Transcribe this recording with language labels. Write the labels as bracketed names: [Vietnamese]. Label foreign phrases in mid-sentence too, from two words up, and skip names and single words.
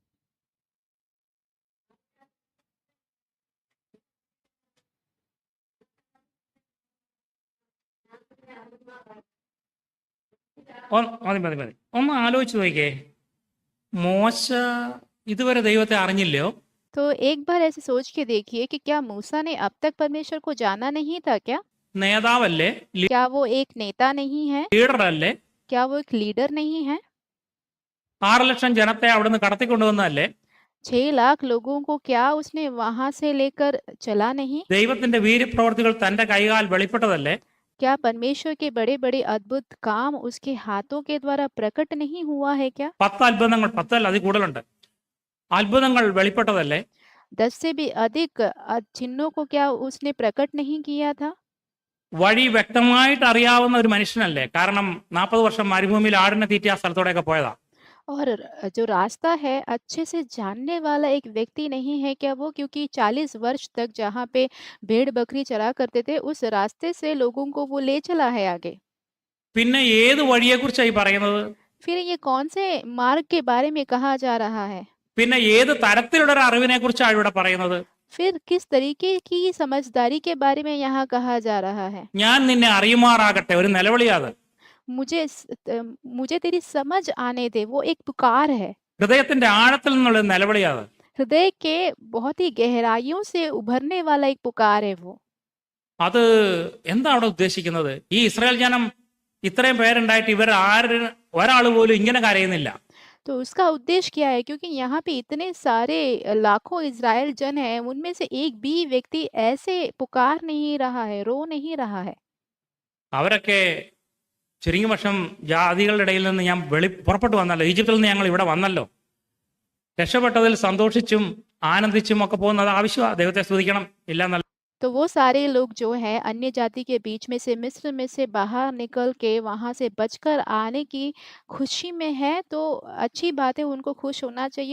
[Malayalam] മതി. ഒന്ന് ആലോചിച്ച് നോക്കിക്കേ. മോശ ഇതുവരെ ദൈവത്തെ അറിഞ്ഞില്ലയോ? [Hindi] तो एक बार ऐसे सोच के देखिए कि क्या मूसा ने अब तक परमेश्वर को जाना नहीं था क्या? [Malayalam] നേതാവല്ലേ? [Hindi] क्या वो एक नेता नहीं है? [Malayalam] ലീഡർ അല്ലേ? [Hindi] क्या वो एक लीडर नहीं है? [Malayalam] 6 ലക്ഷം ജനത്തെ അവിടുന്ന് കടത്തിക്കൊണ്ടുവന്നതല്ലേ? [Hindi] 6 लाख लोगों को क्या उसने वहां से लेकर चला नहीं? [Malayalam] ദൈവത്തിന്റെ വീര്യപ്രവർത്തികൾ തന്റെ കൈകാൽ വെളിപ്പെട്ടതല്ലേ? [Hindi] क्या परमेश्वर के बड़े बड़े अद्भुत काम उसके हाथों के द्वारा प्रकट नहीं हुआ है क्या? [Malayalam] 10 അത്ഭുതങ്ങൾ, 10 അല്ല അതിൽ കൂടുതലുണ്ട്, അത്ഭുതങ്ങൾ വെളിപ്പെട്ടതല്ലേ? [Hindi] 10 से भी अधिक चिन्हों को क्या उसने प्रकट नहीं किया था? [Malayalam] വഴി വ്യക്തമായിട്ട് അറിയാവുന്ന ഒരു മനുഷ്യനല്ലേ? കാരണം 40 വർഷം മരുഭൂമിയിൽ ആടിനെ തീറ്റി ആ സ്ഥലത്തോടെയൊക്കെ പോയതാ. [Hindi] और जो रास्ता है अच्छे से जानने वाला एक व्यक्ति नहीं है क्या वो? क्योंकि 40 वर्ष तक जहाँ पे भेड़ बकरी चरा करते थे उस रास्ते से लोगों को वो ले चला है आगे। [Malayalam] പിന്നെ ഏത് വഴിയെക്കുറിച്ചായി പറയുന്നത്? [Hindi] फिर ये कौन से मार्ग के बारे में कहा जा रहा है? [Malayalam] പിന്നെ ഏത് തരത്തിലുള്ള ഒരു അറിവിനെ കുറിച്ചാണ് ഇവിടെ പറയുന്നത്? [Hindi] फिर किस तरीके की समझदारी के बारे में यहाँ कहा जा रहा है? [Malayalam] ഞാൻ നിന്നെ അറിയുമാറാകട്ടെ, ഒരു നിലവിളിയാത്. [Hindi] मुझे तेरी समझ आने दे, वो एक पुकार है। [Malayalam] ഹൃദയത്തിന്റെ ആഴത്തിൽ നിന്നുള്ള ഒരു നിലവിളിയാത്. [Hindi] हृदय के बहुत ही गहराइयों से उभरने वाला एक पुकार है वो। [Malayalam] അത് എന്താ അവിടെ ഉദ്ദേശിക്കുന്നത്? ഈ ഇസ്രായേൽ ജനം ഇത്രയും പേരുണ്ടായിട്ട് ഇവർ ഒരാൾ പോലും ഇങ്ങനെ കരയുന്നില്ല. [Hindi] तो उसका उद्देश्य क्या है? क्योंकि यहाँ पे इतने सारे लाखों इज़राइल जन हैं, उनमें से एक भी व्यक्ति ऐसे पुकार नहीं रहा है, रो नहीं रहा है। [Malayalam] അവരൊക്കെ ചുരുങ്ങിയ വർഷം ജാതികളുടെ ഇടയിൽ നിന്ന് ഞാൻ പുറപ്പെട്ടു വന്നല്ലോ, ഈജിപ്തിൽ നിന്ന് ഞങ്ങൾ ഇവിടെ വന്നല്ലോ, രക്ഷപ്പെട്ടതിൽ സന്തോഷിച്ചും ആനന്ദിച്ചും ഒക്കെ പോകുന്നത് ആവശ്യമാണ്. ദൈവത്തെ സ്തുതിക്കണം, ഇല്ല. [Hindi] तो वो सारे लोग जो हैं अन्य जाति के बीच में से मिस्र में से बाहर निकल के वहां से बचकर आने की खुशी में है, तो अच्छी बात है, उनको खुश होना चाहिए।